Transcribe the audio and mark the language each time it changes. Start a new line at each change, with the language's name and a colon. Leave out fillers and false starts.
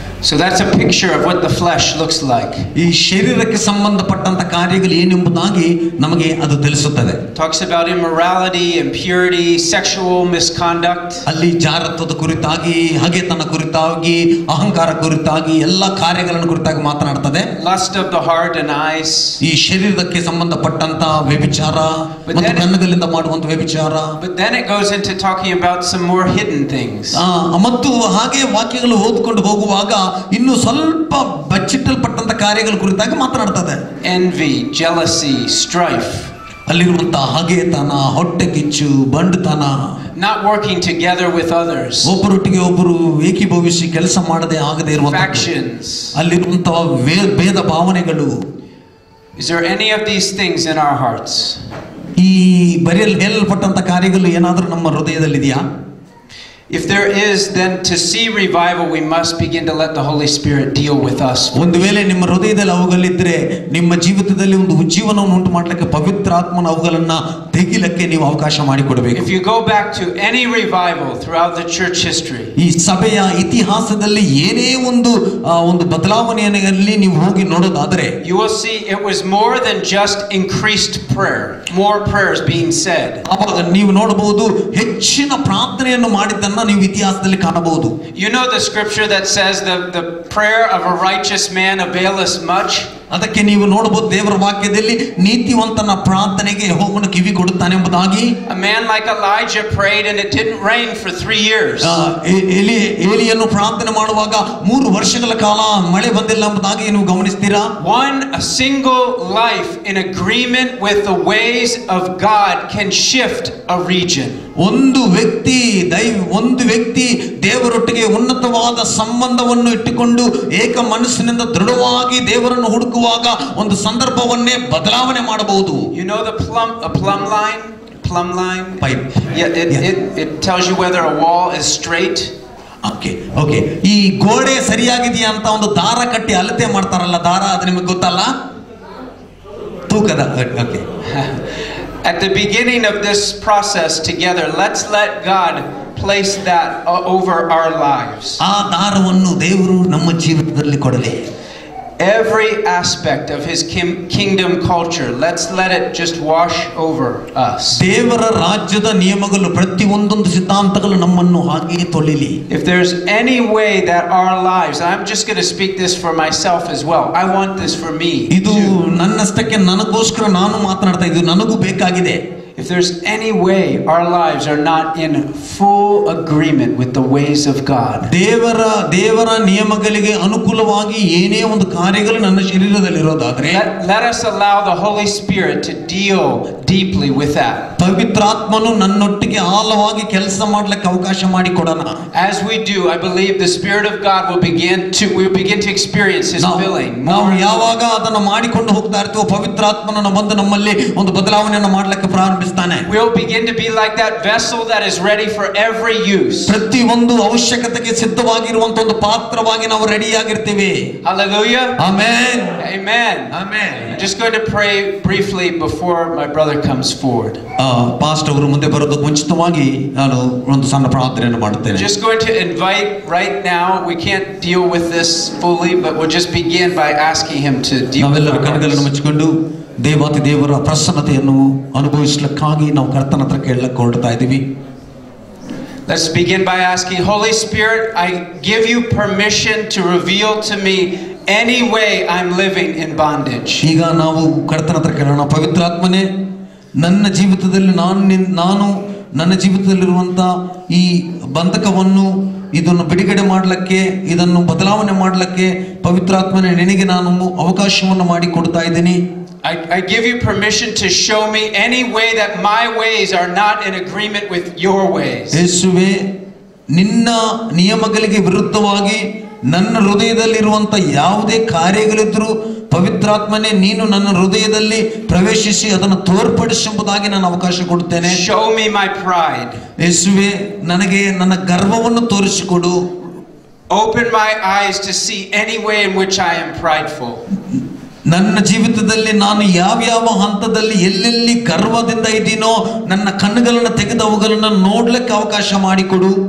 English: So that's a picture of what the flesh looks like.
Kannada: ಈ ಶರೀರಕ್ಕೆ ಸಂಬಂಧಪಟ್ಟಂತ ಕಾರ್ಯಗಳು ಏನೆಂಬುದಾಗಿ ನಮಗೆ ಅದು ತಿಳಿಸುತ್ತದೆ.
English: Talks about immorality, impurity, sexual misconduct.
Kannada: ಅಲ್ಲಿ ಜಾರತ್ವದ ಕುರಿತಾಗಿ, ಹಗೆತನ ಕುರಿತಾಗಿ, ಅಹಂಕಾರ ಕುರಿತಾಗಿ ಎಲ್ಲ ಕಾರ್ಯಗಳನ್ನು ಕುರಿತಾಗಿ ಮಾತನಾಡ್ತದೆ.
English: Lust of the heart and eyes.
Kannada: ಈ ಶರೀರಕ್ಕೆ ಸಂಬಂಧಪಟ್ಟಂತ ವ್ಯಭಿಚಾರ ಮತ್ತು ಕಣ್ಣುಗಳಿಂದ ಮಾಡುವಂತ ವ್ಯಭಿಚಾರ.
English: But then it goes into talking about some more hidden things.
Kannada: ಮತ್ತು ಹಾಗೆ ವಾಕ್ಯಗಳು ಓದಿಕೊಂಡು ಹೋಗುವಾಗ ಇನ್ನು ಸ್ವಲ್ಪ ಬಚ್ಚಿಟ್ಟಲ್ಪಟ್ಟಂತ ಕಾರ್ಯಗಳ ಕುರಿತಾಗಿ ಮಾತನಾಡ್ತದೆ.
English: Envy, jealousy, strife.
Kannada: ಅಲ್ಲಿರುವಂತಹ ಹಗೆತನ, ಹೊಟ್ಟೆಕಿಚ್ಚು, ಬಂಡುತನ.
English: Not working together with others.
Kannada: ಒಬ್ಬರೊಟ್ಟಿಗೆ ಒಬ್ಬರು ಏಕೀಭವಿಸಿ ಕೆಲಸ ಮಾಡದೆ ಆಗದೆ ಇರುವಂತಹ
English: Factions.
Kannada: ಅಲ್ಲಿರುವಂತಹ ಭೇದ ಭಾವನೆಗಳು.
English: Is there any of these things in our hearts?
Kannada: ಈ ಬರೆಯಲ್ಪಟ್ಟಂತ ಕಾರ್ಯಗಳು ಏನಾದರೂ ನಮ್ಮ ಹೃದಯದಲ್ಲಿ ಇದೆಯಾ?
English: If there is, then to see revival, we must begin to let the Holy Spirit deal with us.
Kannada: ಒಂದು ವೇಳೆ ನಿಮ್ಮ ಹೃದಯದಲ್ಲಿ ಅವುಗಳಿದ್ರೆ ನಿಮ್ಮ ಜೀವಿತದಲ್ಲಿ ಒಂದು ಉಜ್ಜೀವನವನ್ನು ಉಂಟು ಮಾಡಲಿಕ್ಕೆ ಪವಿತ್ರ ಆತ್ಮನ ಅವುಗಳನ್ನ ತೆಗಿಲಕ್ಕೆ ನೀವು ಅವಕಾಶ ಮಾಡಿಕೊಡಬೇಕು.
English: If you go back to any revival throughout the church history,
Kannada: ಈ ಸಭೆಯ ಇತಿಹಾಸದಲ್ಲಿ ಏನೇ ಒಂದು ಬದಲಾವಣೆಯಲ್ಲಿ ನೀವು ಹೋಗಿ ನೋಡೋದಾದ್ರೆ,
English: you will see it was more than just increased prayer, more prayers being said.
Kannada: ಆವಾಗ ನೀವು ನೋಡಬಹುದು ಹೆಚ್ಚಿನ ಪ್ರಾರ್ಥನೆಯನ್ನು ಮಾಡಿದ್ದನ್ನ ನೀವು ಇತಿಹಾಸದಲ್ಲಿ ಕಾಣಬಹುದು.
English: You know the scripture that says the prayer of a righteous man availeth much.
Kannada: ಅದಕ್ಕೆ ನೀವು ನೋಡಬಹುದು ದೇವರ ವಾಕ್ಯದಲ್ಲಿ ನೀತಿವಂತನ ಪ್ರಾರ್ಥನೆಗೆ ಯೆಹೋವನು ಕಿವಿ ಕೊಡುತ್ತಾನೆ ಎಂಬುದಾಗಿ.
English: A man like Elijah prayed and it didn't rain for 3 years.
Kannada: ಏಲಿಯನ್ನು ಪ್ರಾರ್ಥನೆ ಮಾಡುವಾಗ 3 ವರ್ಷಗಳ ಕಾಲ ಮಳೆ ಬಂದಿಲ್ಲ ಎಂಬುದಾಗಿ ನೀವು ಗಮನಿಸ್ತೀರಾ?
English: A single life in agreement with the ways of God can shift a region.
Kannada: ಒಂದು ವ್ಯಕ್ತಿ ದೇವರೊಟ್ಟಿಗೆ ಉನ್ನತವಾದ ಸಂಬಂಧವನ್ನು ಇಟ್ಟುಕೊಂಡು ಏಕ ಮನಸ್ಸಿನಿಂದ ದೃಢವಾಗಿ ದೇವರನ್ನು ಹುಡುಕುವಾಗ ಒಂದು ಸಂದರ್ಭವನ್ನೇ ಬದಲಾವಣೆ ಮಾಡಬಹುದು.
English: You know the plumb line pipe. It tells you whether a wall is straight.
Kannada: Okay ಈ ಗೋಡೆ ಸರಿಯಾಗಿದೆಯಾ ಅಂತ ಒಂದು ದಾರ ಕಟ್ಟಿ ಅಳತೆ ಮಾಡ್ತಾರಲ್ಲ, ದಾರ ಅದು ನಿಮಗೆ ಗೊತ್ತಲ್ಲ, ತೂಕದ. Okay
English: At the beginning of this process together, let's let God place that over our lives.
Kannada: ಆ ದಾರವನ್ನು ದೇವರು ನಮ್ಮ ಜೀವಿತದಲ್ಲಿ ಕೊಡಲಿ.
English: Every aspect of his kingdom culture, let's let it just wash over us.
Kannada: ದೇವರ ರಾಜ್ಯದ ನಿಯಮಗಳು ಪ್ರತಿಯೊಂದು ಸಿದ್ಧಾಂತಗಳು ನಮ್ಮನ್ನು ಹಾಗೆ ತೊಳಿಲಿ.
English: If there's any way that our lives, I'm just going to speak this for myself as well. I want this for me.
Kannada: ಇದು ನನ್ನಷ್ಟಕ್ಕೆ ನನಗೋಸ್ಕರ ನಾನು ಮಾತನಾಡ್ತಾ ಇದ್ದೀನಿ, ನನಗೂ ಬೇಕಾಗಿದೆ.
English: If there's any way our lives are not in full agreement with the ways of God,
Kannada: ದೇವರ ನಿಯಮಗಳಿಗೆ ಅನುಕೂಲವಾಗಿ ಏನೇ ಒಂದು ಕಾರ್ಯಗಳು ನನ್ನ ಶರೀರದಲ್ಲಿ ಇರೋದಾದ್ರೆ,
English: let us allow the Holy Spirit to deal deeply with that.
Kannada: ಪವಿತ್ರಾತ್ಮನು ನನ್ನೊಟ್ಟಿಗೆ ಆಳವಾಗಿ ಕೆಲಸ ಮಾಡಲಿಕ್ಕೆ ಅವಕಾಶ ಮಾಡಿಕೊಡೋಣ.
English: As we do, I believe the Spirit of God will begin to experience his filling.
Kannada: ನಾವು ಯಾವಾಗ ಅದನ್ನು ಮಾಡಿಕೊಂಡು ಹೋಗ್ತಾ ಇರ್ತೀವೋ ಪವಿತ್ರಾತ್ಮನು ಬಂದು ನಮ್ಮಲ್ಲಿ ಒಂದು ಬದಲಾವಣೆಯನ್ನು ಮಾಡಲಿಕ್ಕೆ ಪ್ರಾರಂಭಿಸ್ತಾನೆ.
English: We'll begin to be like that vessel that is ready for every use.
Kannada: ಪ್ರತಿ ಒಂದು ಅವಶ್ಯಕತೆಗೆ ಸಿದ್ಧವಾಗಿರುವಂತ ಒಂದು ಪಾತ್ರವಾಗಿ ನಾವು ರೆಡಿ ಆಗಿರ್ತೀವಿ.
English: Hallelujah. Amen. Amen. Amen. I'm just going to pray briefly before my brother comes forward.
Kannada: Pastor ಅವರು ಮುಂದೆ ಬರೋದಕ್ಕೆ ಮುಂಚಿತವಾಗಿ ನಾನು ಒಂದು ಸಣ್ಣ ಪ್ರಾರ್ಥನೆಯನ್ನು ಮಾಡುತ್ತೇನೆ.
English: Just going to invite right now. We can't deal with this fully, but we'll just begin by asking him to deal with
Kannada: ನಾವೆಲ್ಲರೂ ಕಣ್ಣುಗಳನ್ನು ಮುಚ್ಚಿಕೊಂಡು ದೇವಾತಿ ದೇವರ ಪ್ರಸನ್ನತೆಯನ್ನು ಅನುಭವಿಸಲಿಕ್ಕಾಗಿ ನಾವು ಕರ್ತನ ಹತ್ರ ಕೇಳಲಿಕ್ಕೆ ಹೊರಡ್ತಾ ಇದ್ದೀವಿ.
English: Let's begin by asking, Holy Spirit, I give you permission to reveal to me any way I'm living in bondage.
Kannada: ಈಗ ನಾವು ಕರ್ತನ ಹತ್ರ ಕೇಳೋಣ. ಪವಿತ್ರಾತ್ಮನೇ, ನನ್ನ ಜೀವಿತದಲ್ಲಿ ನಾನು ನನ್ನ ಜೀವಿತದಲ್ಲಿರುವಂತ ಈ ಬಂಧಕವನ್ನು ಇದನ್ನು ಬಿಡುಗಡೆ ಮಾಡಲಿಕ್ಕೆ, ಇದನ್ನು ಬದಲಾವಣೆ ಮಾಡಲಿಕ್ಕೆ ಪವಿತ್ರಾತ್ಮನೇ ನಿನಗೆ ನಾನು ಅವಕಾಶವನ್ನು ಮಾಡಿ ಕೊಡ್ತಾ ಇದ್ದೀನಿ.
English: I give you permission to show me any way that my ways are not in agreement with your ways.
Kannada: ಯೇಸುವೇ, ನಿನ್ನ ನಿಯಮಗಳಿಗೆ ವಿರುದ್ಧವಾಗಿ ನನ್ನ ಹೃದಯದಲ್ಲಿರುವಂತ ಯಾವುದೇ ಕಾರ್ಯಗಳಿದ್ರೂ ಪವಿತ್ರಾತ್ಮನೇ ನೀನು ನನ್ನ ಹೃದಯದಲ್ಲಿ ಪ್ರವೇಶಿಸಿ ಅದನ್ನು ತೋರ್ಪಡಿಸುವುದಾಗಿ ನಾನು ಅವಕಾಶ ಕೊಡುತ್ತೇನೆ.
English: Show me my pride.
Kannada: ಯೇಸುವೇ, ನನಗೆ ನನ್ನ ಗರ್ವವನ್ನು ತೋರಿಸಿಕೊಡು.
English: Open my eyes to see any way in which I am prideful.
Kannada: ನನ್ನ ಜೀವಿತದಲ್ಲಿ ನಾನು ಯಾವ ಹಂತದಲ್ಲಿ ಎಲ್ಲೆಲ್ಲಿ ಗರ್ವದಿಂದ ಇದ್ದೀನೋ ನನ್ನ ಕಣ್ಣುಗಳನ್ನು ತೆಗೆದು ಅವುಗಳನ್ನು ನೋಡ್ಲಿಕ್ಕೆ ಅವಕಾಶ ಮಾಡಿಕೊಡು.